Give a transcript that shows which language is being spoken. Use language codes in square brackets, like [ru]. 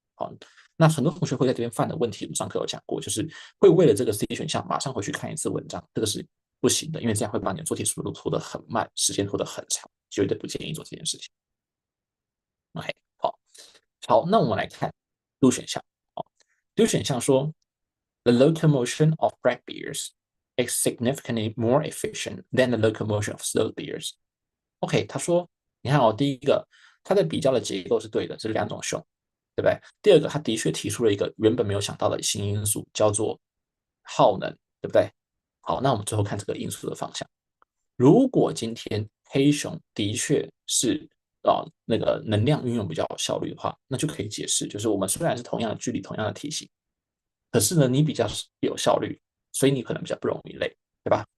[zh] 好，那很多同学会在这边犯的问题，我们上课有讲过，就是会为了这个 C 选项马上回去看一次文章，这个是不行的，因为这样会把你的做题速度拖得很慢，时间拖得很长，绝对不建议做这件事情。 OK，好，好，那我们来看 D 选项。好，D 选项说， [en] The locomotion of black bears is significantly more efficient than the locomotion of slow bears. [zh] OK，他说，你看哦，第一个，它的比较的结构是对的，这是2种熊，对不对？第二个，他的确提出了一个原本没有想到的新因素，叫做耗能，对不对？好，那我们最后看这个因素的方向。如果今天黑熊的确是那个能量运用比较有效率的话，那就可以解释，就是我们虽然是同样的距离、同样的体型，可是呢，你比较有效率，所以你可能比较不容易累，对吧？